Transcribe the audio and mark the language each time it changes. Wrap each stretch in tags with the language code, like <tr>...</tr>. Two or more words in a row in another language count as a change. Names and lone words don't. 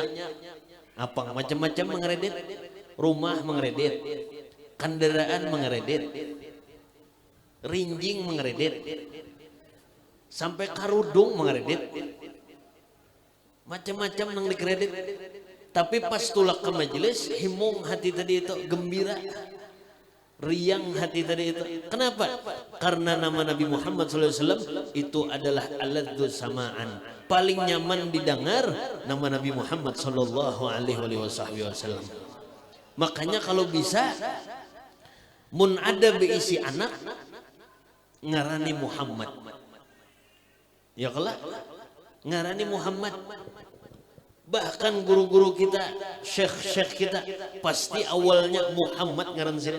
<bjn>Apa macam-macam mengeredit, rumah mengeredit, kendaraan mengeredit, rinjing mengeredit, sampai karudung mengeredit, macam-macam nang dikredit. Tapi pas tulak ke majelis, himung hati tadi itu gembira, riang hati tadi itu. Kenapa? Karena nama Nabi Muhammad SAW itu adalah</bjn> <ar>ألذ سماعا,</ar> <bjn>paling nyaman didengar nama Nabi Muhammad</bjn> <ar>صلى الله عليه وسلم.</ar> <bjn>Makanya kalau bisa mun ada beisi anak ngarani Muhammad. Ya kelak ngarani Muhammad. Bahkan guru-guru kita, syekh-syekh kita pasti awalnya Muhammad ngaran sirin.</bjn>